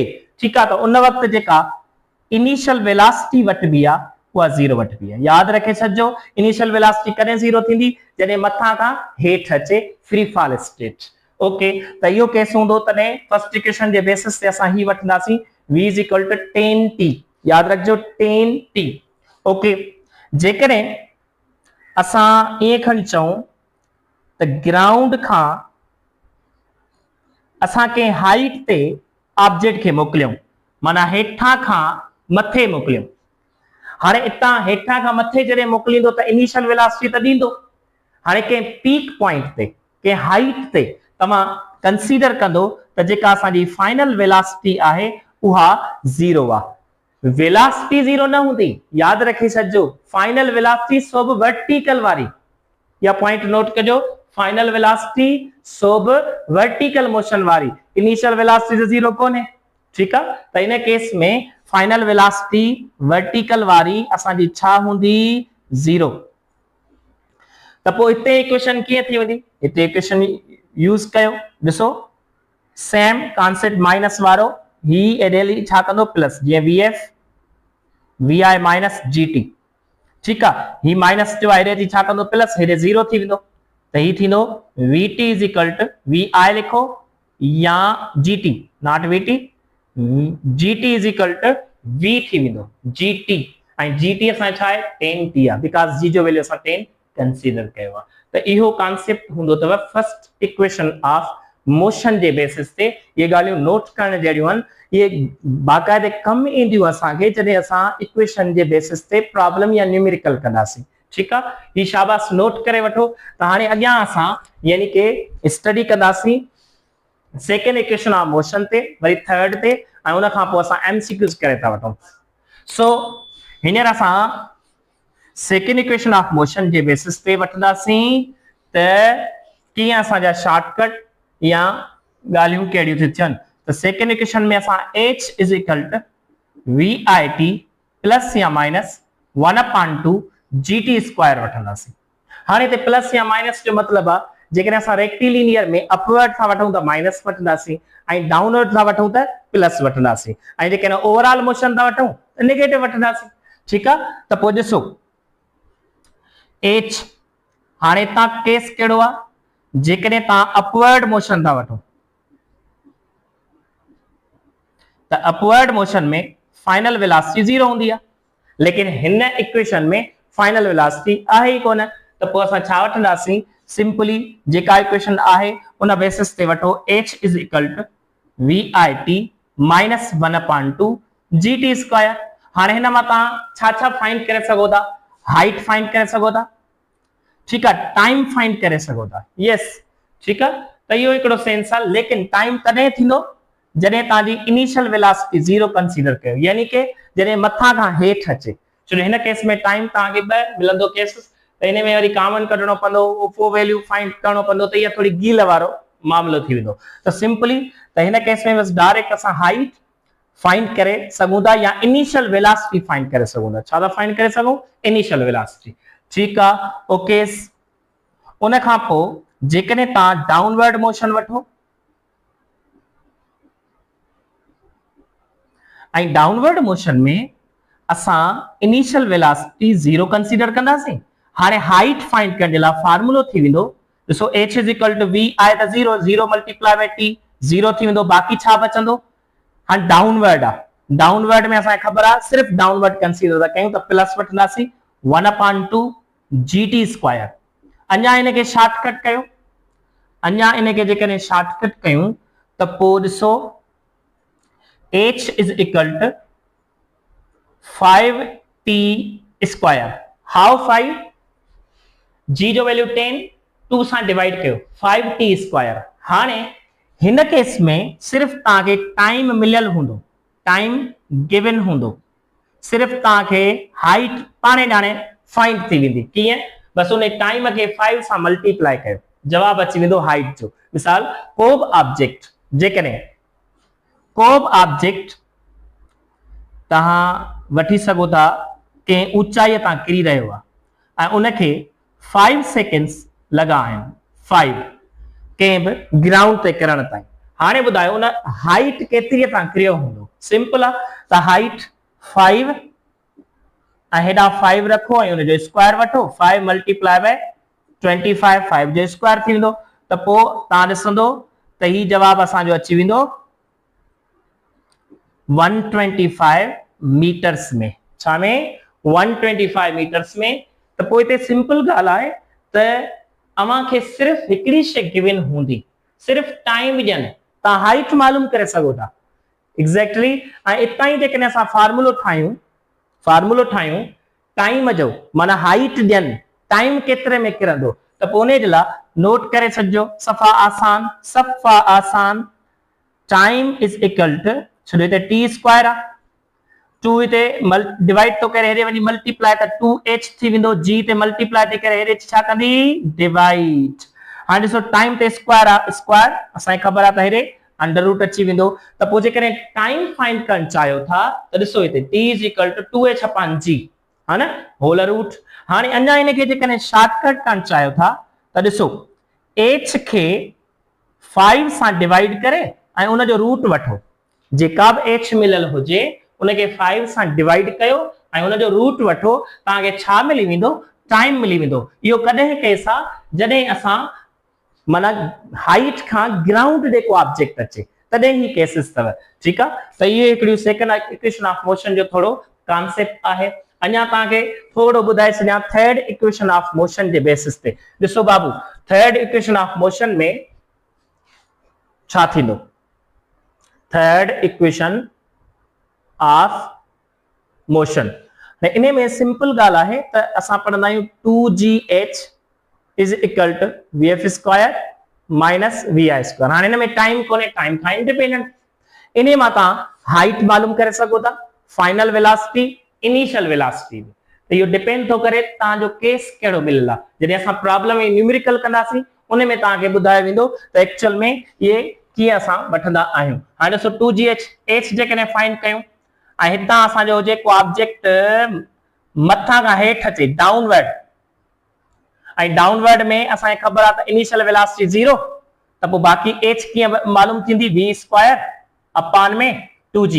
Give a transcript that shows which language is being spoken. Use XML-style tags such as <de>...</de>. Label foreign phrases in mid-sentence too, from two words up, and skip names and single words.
<sd>ठीकु आहे, त उन वक़्तु जेका</sd> <en>initial velocity</en> <sd>वठबी आहे उहा 0 वठबी आहे। यादि रखे छॾिजो,</sd> <en>initial velocity</en> <sd>कॾहिं 0 थींदी, जॾहिं मथां खां हेठि अचे</sd> <en>free fall state.</en> <sd>ओके, त इहो केस हूंदो तॾहिं</sd> <en>first equation</en> <sd>जे बेसिस ते असां ही वठंदासीं</sd> <en>V is equal to 10T.</en> <sd>यादि रखिजो 10T। ओके, जेकॾहिं असां ईअं खणी चऊं त ग्राउंड खां असां कंहिं हाइट ते ऑब्जेक्ट खे मोकिलियूं, माना हेठां खां मथे मोकिलियूं। हाणे इतां हेठां खां मथे जॾहिं मोकिलींदो त</sd> <en>initial velocity</en> <sd>त ॾींदो। हाणे कंहिं</sd> <en>peak point</en> <sd>ते कंहिं हाइट ते तव्हां कंसीडर कंदो त जेका असांजी</sd> <en>final velocity</en> <sd>आहे उहा 0 आहे। वेलोसिटी 0 न हूंदी, यादि रखी छॾिजो।</sd> <en>final velocity</en> <sd>सोब वर्टिकल वारी, या</sd> <en>point note</en> <sd>कजो,</sd> <en>final velocity</en> <sd>सोब</sd> <en>vertical motion</en> <sd>वारी,</sd> <en>initial velocity</en> <sd>0 कोन्हे। ठीकु आहे, त इन केस में</sd> <en>final velocity vertical</en> <sd>वारी असांजी छा हूंदी, 0। त पोइ हिते इक्वेशन कीअं थी वेंदी, हिते</sd> <en>equation use</en> <sd>कयो। ॾिसो</sd> <en>same concept minus</en> <sd>वारो, ही एडेली छा कंदो प्लस, जीअं</sd> <en>VF VI minus GT.</en> <sd>ठीकु आहे, ही माइनस जो आहे हेॾे छा कंदो प्लस, हेॾे 0 थी वेंदो। त ही थींदो</sd> <en>VT is equal to VI</en> <sd>लिखो या GT,</sd> <en>not VT, GT is equal to V</en> <sd>थी वेंदो GT। ऐं GT असां छा आहे 10T आहे, बिकॉज़ G जो वैल्यू असां 10 कंसीडर कयो आहे। त इहो कॉन्सेप्ट हूंदो अथव</sd> <en>first equation of motion</en> <sd>जे बेसिस ते। ये ॻाल्हियूं नोट करण जहिड़ियूं आहिनि, ये बाक़ाइदे कम ईंदियूं असांखे जॾहिं असां इक्वेशन जे बेसिस ते प्रॉब्लम या न्यूमेरिकल कंदासीं।</sd> <hi>ठीक है,</hi> <sd>ये शाबाश नोट करे वठो। तो हाणे अॻियां असां यानी के स्टडी कंदासीं</sd> <en>second equation of motion</en> <sd>ते, वरी थर्ड ते, ऐं उन खां पोइ असां एमसीक्यूज करे था वठूं। सो हींअर असां</sd> <en>second equation of motion</en> <sd>जे बेसिस ते वठंदासीं त कीअं असांजा शॉर्टकट या ॻाल्हियूं कहिड़ियूं थी थियनि। त</sd> <en>second equation</en> <sd>में असां</sd> <en>h is equal to VIT plus</en> <sd>या</sd> <en>minus 1/2 GT square</en> <sd>वठंदासीं। हाणे ते प्लस या माइनस जो मतलब आहे जेकॾहिं असां रेक्टिलिनियर में अपवर्ड था वठूं त माइनस वठंदासीं ऐं डाउनवर्ड था वठूं त प्लस वठंदासीं, ऐं जेकॾहिं</sd> <en>overall motion</en> <sd>था वठूं त नेगेटिव वठंदासीं। ठीकु आहे, त पोइ ॾिसो h हाणे तव्हां केस कहिड़ो आहे जेकॾहिं तव्हां</sd> <en>upward motion</en> <sd>था वठो त</sd> <en>upward motion</en> <sd>में</sd> <en>final velocity</en> <sd>0 हूंदी आहे, लेकिन हिन इक्वेशन में</sd> <en>final velocity</en> <sd>आहे ई कोन। त पोइ असां छा वठंदासीं, सिंपली जेका इक्वेशन आहे उन बेसिस ते वठो</sd> <en>h is equal to VIT minus 1/2 GT square.</en> <sd>हाणे हिन मां तव्हां छा छा फाइंड करे सघो था, हाइट फाइंड करे सघो था, ठीकु आहे, टाइम फाइंड करे सघो था, यस ठीकु आहे। त इहो हिकिड़ो सेंस आहे, लेकिन टाइम तॾहिं थींदो जॾहिं तव्हांजी</sd> <en>initial velocity</en> <sd>0 कंसीडर कयो, यानी कि जॾहिं मथां खां हेठि अचे। छो हिन केस में टाइम तव्हांखे ॿ मिलंदो केस, त हिन में वरी कॉमन कढणो पवंदो, पोइ वैल्यू फाइंड करणो पवंदो, त इहा थोड़ी गील वारो मामलो थी वेंदो। त सिंपली त हिन केस में बस डायरेक्ट असां हाइट फाइंड करे सघूं था या</sd> <en>initial velocity</en> <sd>फाइंड करे सघूं था। छा था फाइंड करे सघूं,</sd> <en>initial velocity.</en> <sd>ठीकु आहे, ओके। उन खां पोइ जेकॾहिं तव्हां</sd> <en>downward motion</en> <sd>वठो ऐं</sd> <en>downward motion</en> <sd>में असां</sd> <en>initial velocity</en> <sd>0 कंसीडर कंदासीं। हाणे हाइट फाइंड करण जे लाइ फार्मूलो थी वेंदो, ॾिसो</sd> <en>h is equal to v</en> <sd>आहे त 0, 0</sd> <en>multiply by t</en> <sd>0 थी वेंदो, बाक़ी छा बचंदो। हाणे डाउनवर्ड आहे, डाउनवर्ड में असांखे ख़बर आहे सिर्फ़ डाउनवर्ड कंसीडर था कयूं त प्लस वठंदासीं</sd> <en>1/2 GT square.</en> <sd>अञा इनखे शॉर्टकट कयो, अञा इनखे जेकॾहिं शॉर्टकट कयूं त पोइ ॾिसो</sd> <en>h is equal to 5t square.</en> <sd>हाउ 5, g जो वैल्यू 10, 2 सां डिवाइड कयो</sd> <en>5t square.</en> <sd>हाणे हिन केस में सिर्फ तव्हांखे टाइम मिलियल हूंदो,</sd> <en>time given</en> <sd>हूंदो, सिर्फ तव्हांखे हाइट पाणे ॼाणे फाइंड थी वेंदी। कीअं, बस उन टाइम खे 5 सां मल्टीप्लाई कयो, जवाब अची वेंदो हाइट जो। मिसाल को बि ऑब्जेक्ट, जेकॾहिं को बि ऑब्जेक्ट तव्हां वठी सघो था कंहिं ऊचाईअ तां किरी रहियो आहे ऐं उनखे 5 सेकेंड्स लॻा आहिनि, 5 कंहिं बि ग्राउंड ते किरण ताईं। हाणे ॿुधायो उन हाइट केतिरीअ तां किरियो हूंदो। सिंपल आहे, त हाइट 5 ऐं हेॾा 5 रखो ऐं उनजो स्क्वायर वठो, 5</sd> <en>multiply by 25,</en> <sd>5 जो स्क्वायर थी वेंदो। त पोइ तव्हां ॾिसंदो त ही जवाब असांजो अची वेंदो 125 मीटर्स में। छा में, 125 मीटर्स में। त पोइ हिते सिंपल ॻाल्हि आहे त अव्हां खे सिर्फ हिकिड़ी शइ गिवन हूंदी, सिर्फ टाइम ॾियनि, तव्हां हाइट मालूम करे सघो था एग्जैक्टली। ऐं इतां ई जेकॾहिं असां फार्मूलो ठाहियूं टाइम जो, माना हाइट ॾियनि, टाइम केतिरे में किरंदो, त पोइ उन जे लाइ नोट करे छॾिजो, सफ़ा आसान।</sd> <en>time is equal to,</en> <sd>छो हिते</sd> <en>t square</en> <sd>आहे, 2 हिते डिवाइड तो करे हेॾे वञी मल्टीप्लाई त 2h थी वेंदो, g ते मल्टीप्लाई थी करे हेॾे छा कंदी, डिवाइड। हाणे ॾिसो टाइम ते स्क्वायर आहे, स्क्वायर असांखे ख़बर आहे त हेॾे</sd> <en>under root</en> <sd>अची वेंदो। त पोइ जेकॾहिं टाइम फाइंड करणु चाहियो था त ॾिसो हिते</sd> <en>t is equal to 2h upon g,</en> <sd>हा न,</sd> <en>whole root.</en> <sd>हाणे अञा इनखे जेकॾहिं शॉर्टकट करणु चाहियो था त ॾिसो h खे 5 सां डिवाइड करे ऐं उनजो रूट वठो, जेका बि h मिलियल हुजे उनखे 5 सां डिवाइड कयो ऐं उनजो रूट वठो, तव्हांखे छा मिली वेंदो, टाइम मिली वेंदो। इहो कॾहिं केस आहे जॾहिं असां माना हाइट खां ग्राउंड जेको ऑब्जेक्ट अचे, तॾहिं ही केसिस अथव। ठीकु आहे, त इहे हिकिड़ियूं</sd> <en>second equation of motion</en> <sd>जो थोरो कॉन्सेप्ट आहे। अञा तव्हांखे थोरो ॿुधाए छॾियां</sd> <en>third equation of motion</en> <sd>जे बेसिस ते। ॾिसो बाबू,</sd> <en>third equation of motion</en> <sd>में छा थींदो,</sd> <en>third equation of motion,</en> <sd>त इन में सिंपल ॻाल्हि आहे त असां पढ़ंदा आहियूं</sd> <en>2gh is equal to vf square minus vi square.</en> <sd>हाणे इन में टाइम कोने, टाइम खां इंडिपेंडेंट। इन मां तव्हां हाइट मालूम करे सघो था,</sd> <en>final velocity, initial velocity.</en> <sd>तो यो डिपेंड तो करे तव्हांजो केस कहिड़ो मिलियल आहे। जॾहिं असां प्रॉब्लम में न्यूमेरिकल कंदासीं उन में तव्हांखे ॿुधायो वेंदो त एक्चुअल में ये कीअं असां वठंदा आहियूं। हाणे ॾिसो 2gh h जेकॾहिं फाइंड कयूं ऐं हितां असांजो जेको ऑब्जेक्ट मथां खां हेठि अचे डाउनवर्ड, ऐं डाउनवर्ड में असांखे ख़बर आहे त</sd> <en>initial velocity</en> <sd>0, त पोइ बाक़ी h कीअं मालूम थींदी,</sd> <en>v square upon में 2g।</en>